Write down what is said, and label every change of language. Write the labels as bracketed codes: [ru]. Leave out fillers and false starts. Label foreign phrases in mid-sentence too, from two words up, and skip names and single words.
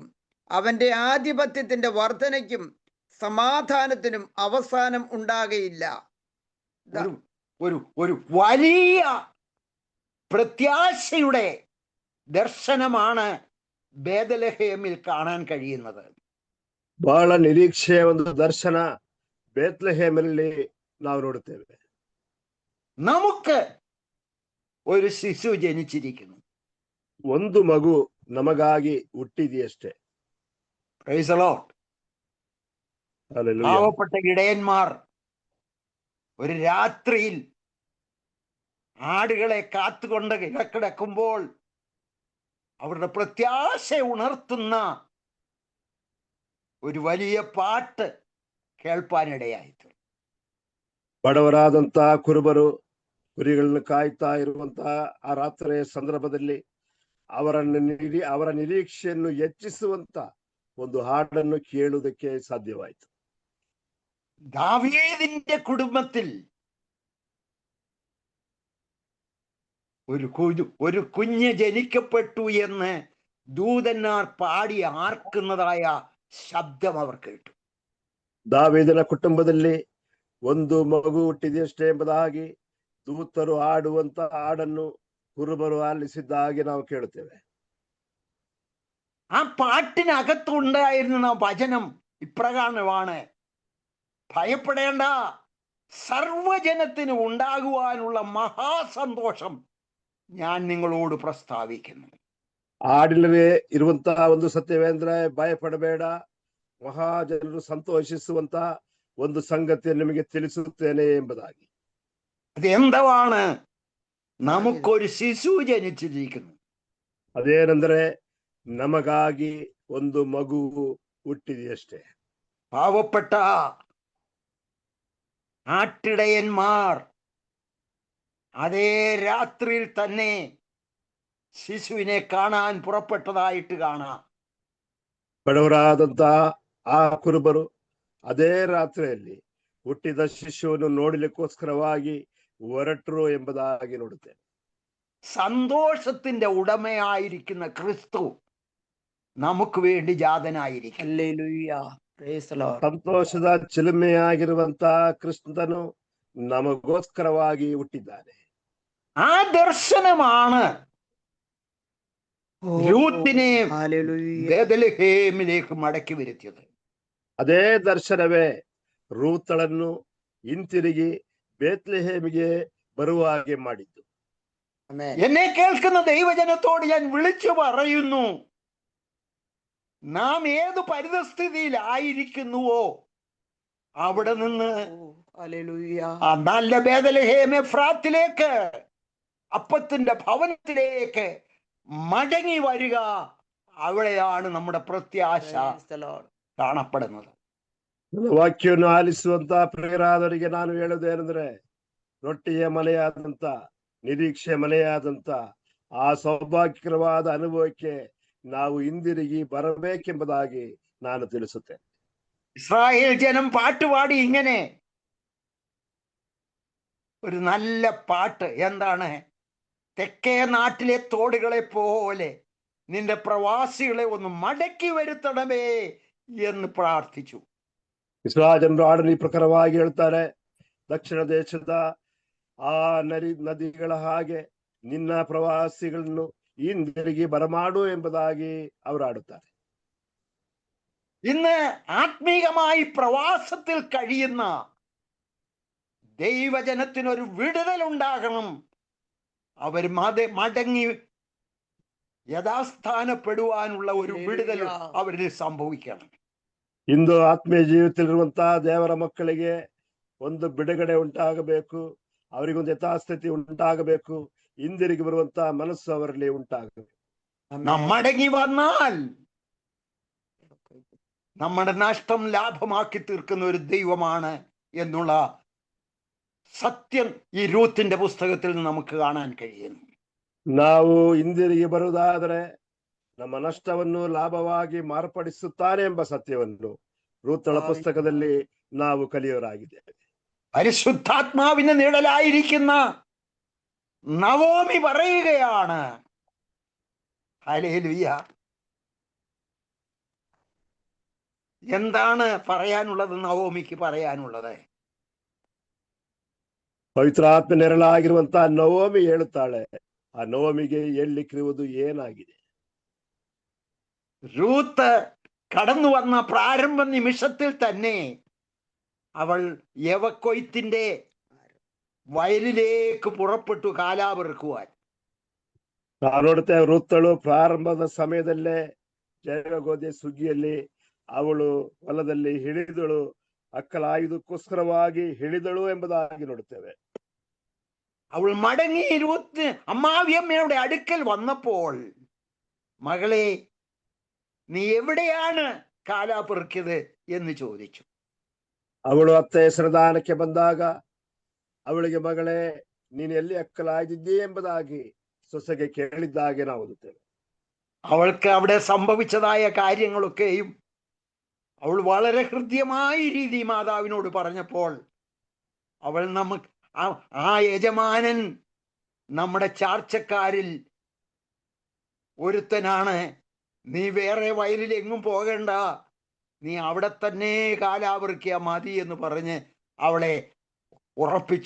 [ml] അവന്റെ ആധിപത്യത്തിന്റെ വർധനയ്ക്കും സമാധാനത്തിനും അവസാനം ഉണ്ടാകയില്ല. ഒരു വലിയ പ്രത്യാശയുടെ ദർശനമാണ് ബേത്ലഹേമിൽ കാണാൻ കഴിയുന്നത്. [kn] ಬಹಳ ನಿರೀಕ್ಷೆಯ ಒಂದು ದರ್ಶನ ಬೇತ್ಲೆಹೇಮಲ್ಲಿ ನಾವು ನೋಡುತ್ತೇವೆ. [ml] നമുക്ക് ഒരു ശിശു ജനിച്ചിരിക്കുന്നു, [kn] ಒಂದು ಮಗು ನಮಗಾಗಿ ಹುಟ್ಟಿದೆಯಷ್ಟೇ. [en] Praise the Lord. [ml] ഹല്ലേലൂയ. പാവപ്പെട്ട ഇടയന്മാർ ഒരു രാത്രിയിൽ ആടുകളെ കാത്തുകൊണ്ട് കിടക്കുമ്പോൾ അവരുടെ പ്രത്യാശ ഉണർത്തുന്ന ഒരു വലിയ പാട്ട് കേൾപ്പാനിടയായി. [kn] ಬಡವರಾದಂತಹ ಕುರುಬರು ಕುರಿಗಳನ್ನು ಕಾಯ್ತಾ ಇರುವಂತಹ ಆ ರಾತ್ರಿಯ ಸಂದರ್ಭದಲ್ಲಿ ಅವರ ನಿರೀಕ್ಷೆಯನ್ನು ಹೆಚ್ಚಿಸುವಂತ ಒಂದು ಹಾಡನ್ನು ಕೇಳುವುದಕ್ಕೆ ಸಾಧ್ಯವಾಯಿತು. [ml] ദാവീദിന്റെ കുടുംബത്തിൽ ഒരു കുഞ്ഞ് ജനിക്കപ്പെട്ടു എന്ന് ദൂതന്മാർ പാടി ആർക്കുന്നതായ ശബ്ദം അവർ കേട്ടു. [kn] ದಾವೀದನ ಕುಟುಂಬದಲ್ಲಿ ಒಂದು ಮಗು ಹುಟ್ಟಿದೆಯಷ್ಟೇ ಎಂಬುದಾಗಿ ದೂತರು ಆಡುವಂತ ಹಾಡನ್ನು ಕುರುಬರು ಆಲಿಸಿದ್ದಾಗಿ ನಾವು ಕೇಳುತ್ತೇವೆ. [ml] ആ പാട്ടിനകത്തുണ്ടായിരുന്ന വചനം ഇപ്രകാരമാണ്: ഭയപ്പെടേണ്ട, സർവജനത്തിന് ഉണ്ടാകുവാനുള്ള മഹാസന്തോഷം ഞാൻ നിങ്ങളോട് പ്രസ്താവിക്കുന്നു. [kn] ಹಾಡಿನಲ್ಲಿ ಇರುವಂತಹ ಒಂದು ಸತ್ಯವೇಂದ್ರೆ, ಭಯಪಡಬೇಡ, ಮಹಾಜನರು ಸಂತೋಷಿಸುವಂತ ಒಂದು ಸಂಗತಿಯನ್ನು ನಿಮಗೆ ತಿಳಿಸುತ್ತೇನೆ ಎಂಬುದಾಗಿ. [ml] അതെന്താണ്? നമുക്കൊരു ശിശു ജനിച്ചിരിക്കുന്നു. [kn] ಅದೇನೆಂದರೆ, ನಮಗಾಗಿ ಒಂದು ಮಗು ಹುಟ್ಟಿದೆಯಷ್ಟೇ. [ml] പാവപ്പെട്ട ആട്ടിടയന്മാർ അതേ രാത്രിയിൽ തന്നെ ശിശുവിനെ കാണാൻ പുറപ്പെട്ടതായിട്ട് കാണാം. [kn] ಬಡವರಾದಂತಹ ಆ ಕುರುಬರು ಅದೇ ರಾತ್ರಿಯಲ್ಲಿ ಹುಟ್ಟಿದ ಶಿಶುವನ್ನು ನೋಡಲಿಕ್ಕೋಸ್ಕರವಾಗಿ ಹೊರಟರು ಎಂಬುದಾಗಿ ನೋಡುತ್ತೇವೆ. [ml] സന്തോഷത്തിന്റെ ഉടമയായിരിക്കുന്ന ക്രിസ്തു നമുക്ക് വേണ്ടി ജാതനായിരിക്കും. [en] ഹല്ലേലൂയ. Praise the Lord. [kn] ಸಂತೋಷದ ಚಿಲುಮೆಯಾಗಿರುವಂತಹ ಕ್ರಿಸ್ತನು ನಮಗೋಸ್ಕರವಾಗಿ ಹುಟ್ಟಿದ್ದಾನೆ. [ml] ആ ദർശനമാണ് രൂത്തിനെ ബേത്ലഹേമിലേക്ക് മടക്കി വരുത്തിയത്. [kn] ಅದೇ ದರ್ಶನವೇ ರೂತಳನ್ನು ಹಿಂತಿರುಗಿ ಬೇತ್ಲೆಹೇಮಿಗೆ ಬರುವ ಹಾಗೆ ಮಾಡಿದ್ದು. [ml] എന്നെ കേൾക്കുന്ന ദൈവജനത്തോട് ഞാൻ വിളിച്ചു പറയുന്നു, നാം ഏത് പരിതസ്ഥിതിയിലായിരിക്കുന്നുവോ അവിടെ നിന്ന് ആ നല്ല ബേത്ലഹേം എഫ്രാത്തിലേക്ക്, അപ്പത്തിന്റെ ഭവനത്തിലേക്ക് മടങ്ങി വരിക. അവിടെയാണ് നമ്മുടെ പ്രത്യാശ കാണപ്പെടുന്നത്. [kn] ವಾಕ್ಯವನ್ನು ಆಲಿಸುವಂತ ಪ್ರಿಯರಾದವರಿಗೆ ನಾನು ಹೇಳುವುದೇನೆಂದ್ರೆ, ರೊಟ್ಟಿಯ ಮನೆಯಾದಂತ, ನಿರೀಕ್ಷೆ ಮನೆಯಾದಂತ ಆ ಸೌಭಾಗ್ಯಕರವಾದ ಅನುಭವಕ್ಕೆ ನಾವು ಹಿಂದಿರುಗಿ ಬರಬೇಕೆಂಬುದಾಗಿ ನಾನು ತಿಳಿಸುತ್ತೇನೆ. [ml] ഇസ്രായേൽ ജനം പാട്ടുപാടി ഇങ്ങനെ ഒരു നല്ല പാട്ട്. എന്താണ്? തെക്കേ നാട്ടിലെ തോടുകളെ പോലെ നിന്റെ പ്രവാസികളെ ഒന്ന് മടക്കി വരുത്തണമേ എന്ന് പ്രാർത്ഥിച്ചു. [kn] ಇಸ್ರಾಯೇಲ್ ಜನರು ಹಾಡನ್ನು ಈ ಪ್ರಕಾರವಾಗಿ ಹೇಳ್ತಾರೆ: ದಕ್ಷಿಣ ದೇಶದ ಆ ನದಿಗಳ ಹಾಗೆ ನಿನ್ನ ಪ್ರವಾಸಿಗಳನ್ನು ಹಿಂದಿರುಗಿ ಬರಮಾಡು ಎಂಬುದಾಗಿ ಅವರು ಆಡುತ್ತಾರೆ. [ml] ഇന്ന് ആത്മീകമായി പ്രവാസത്തിൽ കഴിയുന്ന ദൈവജനത്തിനൊരു വിടുതൽ ഉണ്ടാകണം. അവർ മടങ്ങി യഥാസ്ഥാനപ്പെടുവാനുള്ള ഒരു വിടുതൽ അവരിൽ സംഭവിക്കണം. [kn] ಇಂದು ಆತ್ಮೀಯ ಜೀವಿತದಲ್ಲಿರುವಂತಹ ದೇವರ ಮಕ್ಕಳಿಗೆ ಒಂದು ಬಿಡುಗಡೆ ಉಂಟಾಗಬೇಕು, ಅವರಿಗೊಂದು ಯಥಾಸ್ಥಿತಿ ಉಂಟಾಗಬೇಕು, ಹಿಂದಿರುಗಿ ಬರುವಂತಹ ಮನಸ್ಸು ಅವರಲ್ಲಿ ಉಂಟಾಗಬೇಕು. [ml] നാം മടങ്ങി വന്നാൽ നമ്മുടെ നഷ്ടം ലാഭമാക്കി തീർക്കുന്ന ഒരു ദൈവമാണ് എന്നുള്ള സത്യം ഈ രൂത്തിന്റെ പുസ്തകത്തിൽ നമുക്ക് കാണാൻ കഴിയുന്നു. [kn] ನಾವು ಹಿಂದಿರುಗಿ ಬರುವುದಾದರೆ ನಮ್ಮ ನಷ್ಟವನ್ನು ಲಾಭವಾಗಿ ಮಾರ್ಪಡಿಸುತ್ತಾನೆ ಎಂಬ ಸತ್ಯವನ್ನು ರೂತಳ ಪುಸ್ತಕದಲ್ಲಿ ನಾವು ಕಲಿಯೋರಾಗಿದ್ದೇವೆ. [ml] പരിശുദ്ധാത്മാവിന്റെ നിഴലായിരിക്കുന്ന നവോമി പറയുകയാണ്, ഹല്ലേലൂയ. എന്താണ് പറയാനുള്ളത്? നവോമിക്ക് പറയാനുള്ളത് [kn] ಪವಿತ್ರಾತ್ಮ ನೆರಳಾಗಿರುವಂತಹ ನವೋಮಿ ಹೇಳುತ್ತಾಳೆ, ಆ ನವೋಮಿಗೆ ಹೇಳಲಿಕ್ಕಿರುವುದು ಏನಾಗಿದೆ? [ml] റൂത്ത് കടന്നു വന്ന പ്രാരംഭ നിമിഷത്തിൽ തന്നെ അവൾ യവക്കൊയ്ത്തിന്റെ വയലിലേക്ക് പുറപ്പെട്ടു കാലാപെറുക്കുവാൻ. [kn] ನಾವು ನೋಡುತ್ತೇವೆ, ರೂತಳು ಪ್ರಾರಂಭದ ಸಮಯದಲ್ಲೇ ಜಯಗೋಧಿ ಸುಗ್ಗಿಯಲ್ಲಿ ಅವಳು ಹೊಲದಲ್ಲಿ ಹಿಡಿದಳು, ಅಕ್ಕಲಾಯುವುದಕ್ಕೋಸ್ಕರವಾಗಿ ಹಿಡಿದಳು ಎಂಬುದಾಗಿ ನೋಡುತ್ತೇವೆ. [ml] അവൾ മടങ്ങി അമ്മാവിയമ്മയുടെ അടുക്കൽ വന്നപ്പോൾ, മകളെ നീ എവിടെയാണ് കാലാപെറുക്കിയത് എന്ന് ചോദിച്ചു. [kn] ಅವಳು ಅತ್ತೆ ಹೆಸರದಾನಕ್ಕೆ ಬಂದಾಗ ಅವಳಿಗೆ, ಮಗಳೇ ನೀನು ಎಲ್ಲಿ ಅಕ್ಕಲಾಗಿದ್ದೀ ಎಂಬುದಾಗಿ ಸೊಸೆಗೆ ಕೇಳಿದ್ದಾಗೆ ನಾವು ಓದುತ್ತೇವೆ. [ml] അവൾക്ക് അവിടെ സംഭവിച്ചതായ കാര്യങ്ങളൊക്കെയും അവൾ വളരെ ഹൃദ്യമായ രീതി മാതാവിനോട് പറഞ്ഞപ്പോൾ, അവൾ നമുക്ക് ആ യജമാനൻ നമ്മുടെ ചാർച്ചക്കാരിൽ ഒരുത്തനാണ്, നീ വേറെ വയലിൽ എങ്ങും പോകണ്ട, നീ അവിടെ തന്നെ കാലാപെറുക്കിയ മതി എന്ന് പറഞ്ഞ് അവളെ ഉറപ്പിച്ചു.